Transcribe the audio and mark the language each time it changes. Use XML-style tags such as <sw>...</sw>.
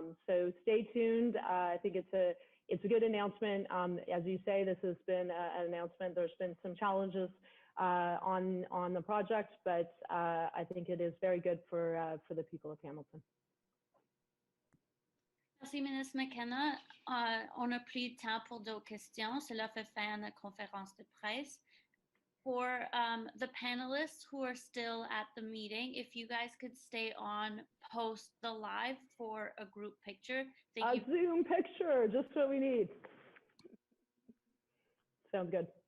<en>So stay tuned. I think it's a good announcement. As you say, this has been an announcement. There's been some challenges on the project, but I think it is very good for the people of Hamilton.</en> <fr>Merci, Ministre McKenna. On a pris le temps pour d'autres questions. Cela fait fin de la conférence de presse.</fr> <en>For the panelists who are still at the meeting, if you guys could stay on post the live for a group picture. Thank you. A Zoom picture, just what we need. Sounds good.</en>